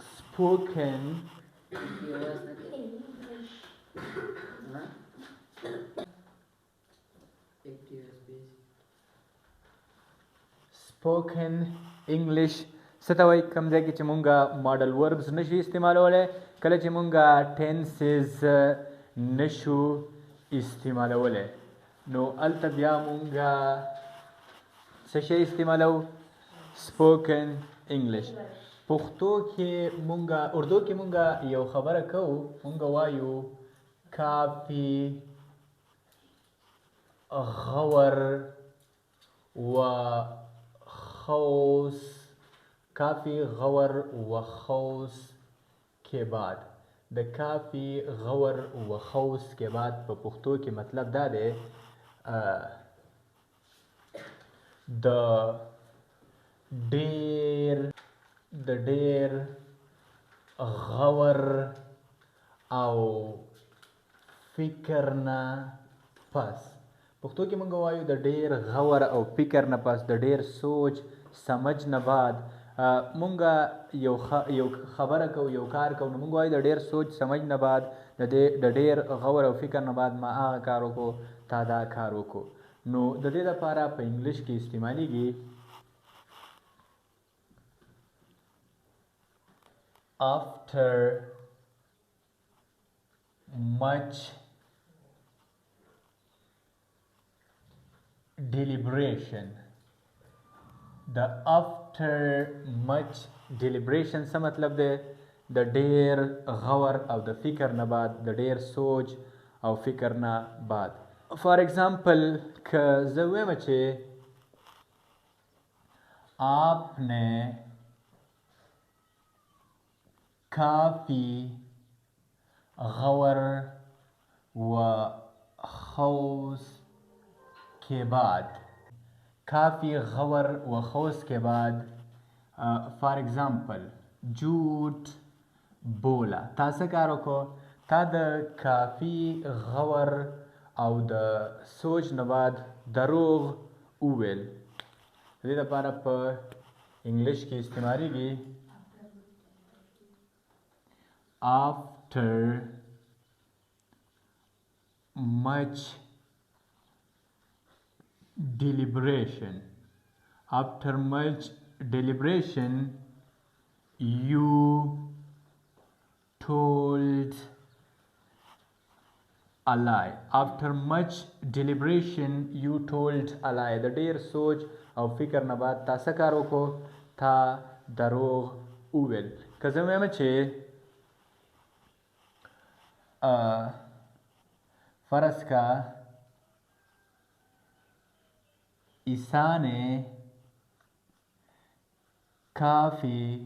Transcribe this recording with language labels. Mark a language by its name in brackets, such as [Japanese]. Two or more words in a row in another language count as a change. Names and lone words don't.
[English] spoken spoken English [Pashto] څه ته وایي کوم ځای کې چې مونږه ماډل وربز نشو استعمالولی کله چې مونږه ټینسز نشو استعمالولی نو هلته بیا مونږه څه شی استعمالو [English] spoken English [Pashto] پښتو کې مونږه اردو کې مونږه یو خبره کوو مونږه وایو [Urdu] کافي غور و خوص کافی غور و خوص کے بعد د کافی غور و خوص کے بعد [Pashto] په پښتو کې مطلب دا دی د ډیر غور او فکر نه پس پښتو کې مونږ وایو د ډیر غور او فکر نه پس د ډیر سوچ سمجھ نه بعد مونږه یو خبره کو یو کار کو نو مونږ وایو د ډیر سوچ سمجھ نه بعد د ډیر غور او فکر نه بعد ما هغه کار وکړو تا دا کار وکړو نو د دې لپاره په انګلیش کې استعمالیږي [English] after much deliberation the after much deliberation [Pashto] څه مطلب دی د ډیر غور او د فکر نه بعد د ډیر سوچ او فکر نه بعد [English] for example [Pashto] که زه ویم چې [Urdu] آپ نے کافی غور و خوص کے بعد کافی غور و خوص کے بعد [English] for example [Urdu] جھوٹ بولا [Pashto] تا څه کار وکړو تا د کافی غور او د سوچ نه بعد دروغ وویل د دې لپاره په انګلیش کې استعمالیږي [English] after much deliberation you told a lie after much deliberation you told a lie [Pashto] د ډیر سوچ او فکر نه بعد تا څه کار وکړو تا دروغ وویل که زه وایم چې [Urdu] فرض کا عیسی نے کافی